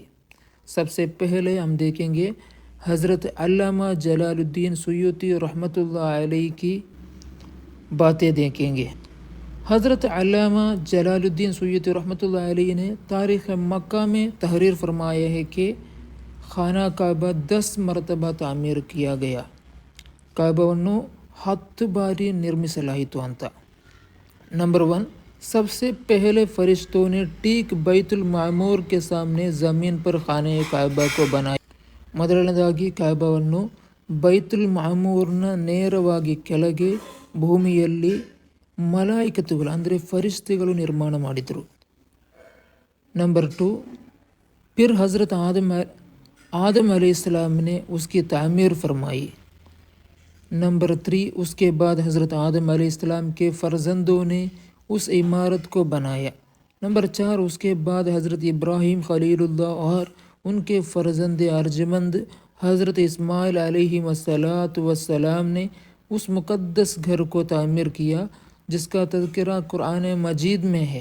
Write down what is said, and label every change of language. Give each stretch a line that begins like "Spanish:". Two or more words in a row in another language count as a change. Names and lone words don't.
Urdu: سب سے پہلے ہم دیکھیں گے حضرت علامہ جلال الدین سیوطی رحمۃ اللہ علیہ کی باتیں دیکھیں گے۔ حضرت علامہ جلال الدین سیوطی رحمۃ اللہ علیہ نے تاریخ مکہ میں تحریر فرمایا ہے کہ خانہ کعبہ 10 مرتبہ تعمیر کیا گیا.
Kannada: کعبವನ್ನು 10 ಬಾರಿ ನಿರ್ಮಿಸಲಾಯಿತು ಅಂತ.
Urdu: نمبر 1، سب سے پہلے فرشتوں نے ٹھیک بیت المعمور کے سامنے زمین پر خانہ کعبہ کو بنایا.
Kannada: ಮೊದಲನೇದಾಗಿ ಕಅಬವನ್ನು ಬೈತುಲ್ ಮಾಮೂರ್ನ ನೇರವಾಗಿ ಕೆಳಗೆ ಭೂಮಿಯಲ್ಲಿ ಮಲಾಯಿಕತುಗಳು ಅಂದರೆ ಫರಿಶ್ತೆಗಳು ನಿರ್ಮಾಣ ಮಾಡಿದರು.
Urdu: नंबर 2، پھر حضرت آدم علیہ السلام نے اس کی تعمیر فرمائی. نمبر 3، اس کے بعد حضرت آدم علیہ السلام کے فرزندوں نے اس عمارت کو بنایا. نمبر 4، اس کے بعد حضرت ابراہیم خلیل اللہ اور ان کے فرزند ارجمند حضرت اسماعیل علیہ السلام نے اس مقدس گھر کو تعمیر کیا جس کا تذکرہ قرآن مجید میں ہے.